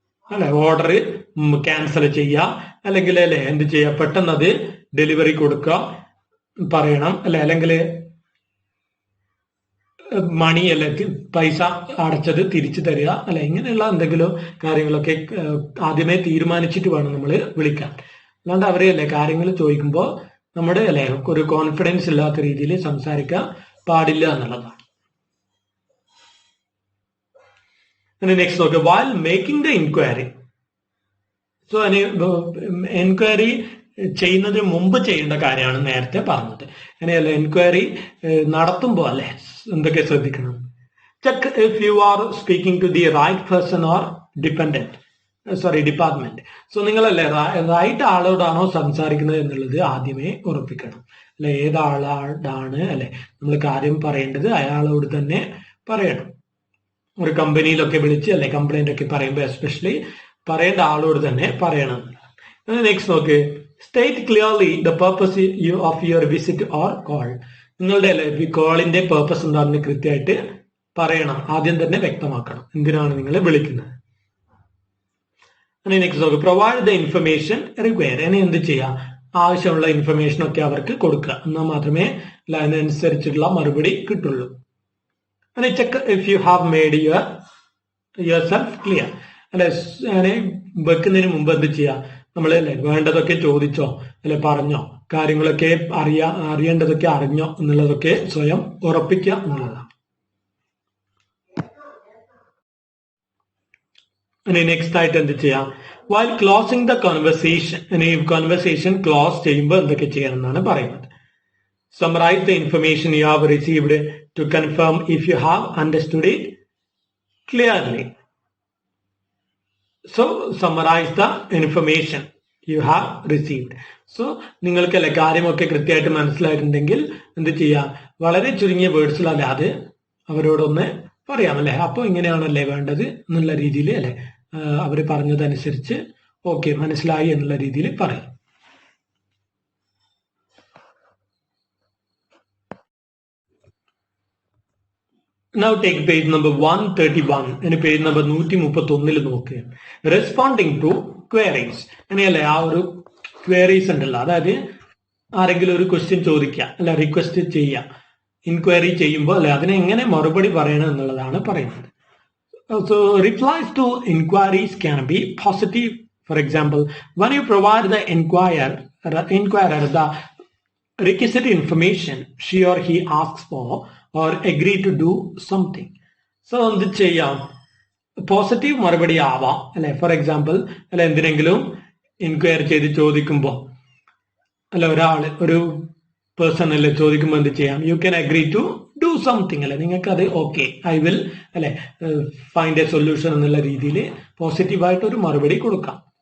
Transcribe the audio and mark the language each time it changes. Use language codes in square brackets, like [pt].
[ml] അല്ലെ order cancel ചെയ്യുക അല്ലെങ്കിൽ അല്ലെ എന്ത് ചെയ്യുക, പെട്ടെന്ന് അത് ഡെലിവറി കൊടുക്കുക പറയണം അല്ലെ, അല്ലെങ്കിൽ മണി അല്ലെ പൈസ അടച്ചത് തിരിച്ചു തരിക അല്ലെ, ഇങ്ങനെയുള്ള എന്തെങ്കിലും കാര്യങ്ങളൊക്കെ ആദ്യമേ തീരുമാനിച്ചിട്ട് വേണം നമ്മൾ വിളിക്കാൻ. അല്ലാണ്ട് അവരെ അല്ലെ കാര്യങ്ങൾ ചോദിക്കുമ്പോൾ നമ്മുടെ അല്ലെ ഒരു കോൺഫിഡൻസ് ഇല്ലാത്ത രീതിയിൽ സംസാരിക്കാൻ പാടില്ല എന്നുള്ളതാണ്. നെക്സ്റ്റ് നോക്കുക, [en] while making the inquiry. [ml] So enquiry ചെയ്യുന്നതിന് മുമ്പ് ചെയ്യേണ്ട കാര്യമാണ് നേരത്തെ പറഞ്ഞത്. അങ്ങനെയല്ല, എൻക്വയറി നടത്തുമ്പോൾ അല്ലെ എന്തൊക്കെ ശ്രദ്ധിക്കണം. [en] Check if you are speaking to the right person or department. [ml] So നിങ്ങളല്ലേ റൈറ്റ് ആളോടാണോ സംസാരിക്കുന്നത് എന്നുള്ളത് ആദ്യമേ ഉറപ്പിക്കണം. അല്ലെ ഏതാളോടാണ് അല്ലെ നമ്മൾ കാര്യം പറയേണ്ടത് അയാളോട് തന്നെ പറയണം. ഒരു കമ്പനിയിലൊക്കെ വിളിച്ച് അല്ലെ കംപ്ലൈന്റ് ഒക്കെ പറയുമ്പോൾ എസ്പെഷ്യലി പറയേണ്ട ആളോട് തന്നെ പറയണം. നെക്സ്റ്റ് നോക്ക്, [en] State clearly the purpose of your visit or call. [ml] നിങ്ങളുടെ അല്ലെ കോളിന്റെ പർപ്പസ് എന്താണെന്ന് കൃത്യമായിട്ട് പറയണം, ആദ്യം തന്നെ വ്യക്തമാക്കണം എന്തിനാണ് നിങ്ങൾ വിളിക്കുന്നത്. നെക്സ്റ്റ് നോക്ക്, [en] Provide the information require. [ml] ഇനി എന്ത് ചെയ്യാം, ആവശ്യമുള്ള ഇൻഫർമേഷൻ ഒക്കെ അവർക്ക് കൊടുക്കുക, എന്നാൽ മാത്രമേ അതിനനുസരിച്ചുള്ള മറുപടി കിട്ടുള്ളൂ. [en] And check if you have made yourself clear. [ml] അല്ലെ അങ്ങനെ വെക്കുന്നതിന് മുമ്പ് എന്ത് ചെയ്യാം, നമ്മൾ അല്ലെ വേണ്ടതൊക്കെ ചോദിച്ചോ അല്ലെ പറഞ്ഞോ, കാര്യങ്ങളൊക്കെ അറിയേണ്ടതൊക്കെ അറിഞ്ഞോ എന്നുള്ളതൊക്കെ സ്വയം ഉറപ്പിക്കുക എന്നുള്ളതാണ്. നെക്സ്റ്റ് ആയിട്ട് എന്ത് ചെയ്യാം, [en] while closing the conversation. [ml] Conversation close ചെയ്യുമ്പോൾ എന്തൊക്കെ ചെയ്യണം എന്നാണ് പറയുന്നത്. [en] Summarize the information you have received to confirm if you have understood it clearly. So, summarize the information you have received. [ml] So, നിങ്ങൾക്ക് അല്ലെ കാര്യമൊക്കെ കൃത്യമായിട്ട് മനസ്സിലായിട്ടുണ്ടെങ്കിൽ എന്ത് ചെയ്യാം, വളരെ ചുരുങ്ങിയ വേർഡ്സിലല്ല അത് അവരോടൊന്ന് പറയാം അല്ലെ. അപ്പോൾ ഇങ്ങനെയാണല്ലേ വേണ്ടത് എന്നുള്ള രീതിയിൽ അല്ലെ അവർ പറഞ്ഞതനുസരിച്ച് ഓക്കെ മനസ്സിലായി എന്നുള്ള രീതിയിൽ പറയും. [en] Now take page number 131 and page number 131 നോക്കുക. Responding to queries. [ml] അങ്ങനെയല്ലേ ആ ഒരു ക്വയറീസ് ഉണ്ടല്ലോ, അതായത് ആരെങ്കിലും ഒരു ക്വസ്റ്റ്യൻ ചോദിക്കുക അല്ല റിക്വസ്റ്റ് ചെയ്യുക, ഇൻക്വയറി ചെയ്യുമ്പോൾ അല്ലെ അതിനെ എങ്ങനെ മറുപടി പറയണം എന്നുള്ളതാണ് പറയുന്നത്. [en] So replies to inquiries can be positive. For example, when you provide the inquirer the requisite information she or he asks for or agree to do something. [ml] So എന്ത് ചെയ്യാം, പോസിറ്റീവ് മറുപടി ആവാം അല്ലെ. ഫോർ എക്സാമ്പിൾ അല്ലെ എന്തിനെങ്കിലും inquire ചെയ്ത് ചോദിക്കുമ്പോൾ അല്ല ഒരു പേഴ്സൺ അല്ലെ ചോദിക്കുമ്പോൾ എന്ത് ചെയ്യാം, [en] you can agree to do something [ml] അല്ലെ, നിങ്ങൾക്ക് അത് ഓക്കെ ഐ വിൽ അല്ലെ [en] find a solution [ml] എന്നുള്ള രീതിയിൽ പോസിറ്റീവായിട്ട് ഒരു മറുപടി കൊടുക്കാം.